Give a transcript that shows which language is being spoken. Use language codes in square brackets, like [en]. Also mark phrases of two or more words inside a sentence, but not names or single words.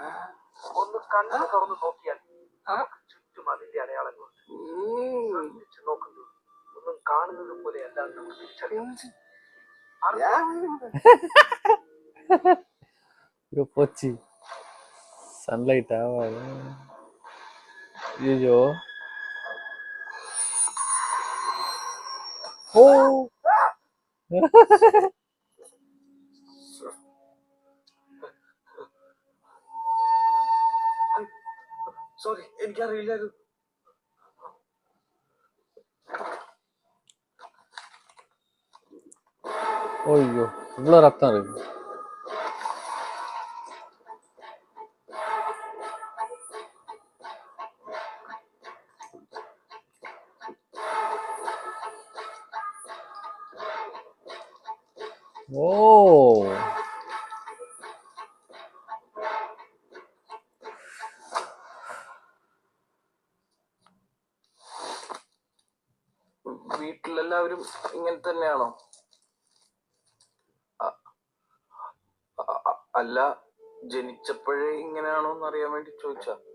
[ml] ഒന്ന് കണ്ണു തുറന്ന് നോക്കിയാൽ നമുക്ക് ചുറ്റും അതിന്റെ അടയാളങ്ങളുണ്ട്. ശ്രദ്ധിച്ചു നോക്കുന്നു, ഒന്നും കാണുന്നത് പോലെ അല്ലാതെ നമുക്ക് തിരിച്ചറിയാം. [ta] ஐயோ போச்சு. சன்லைட் ஆகாது. ஐயோ. ஓ. [ml] സോറി, എനിക്കറിയില്ലായിരുന്നു. [ta] ஐயோ இவ்வளோ ரத்தம் இருக்கு. ஓ. [ml] വീട്ടിലെല്ലാവരും ഇങ്ങനെ തന്നെയാണോ? അല്ല, ജനിച്ചപ്പോഴേ ഇങ്ങനെയാണോ എന്ന് അറിയാൻ വേണ്ടി ചോദിച്ചാ.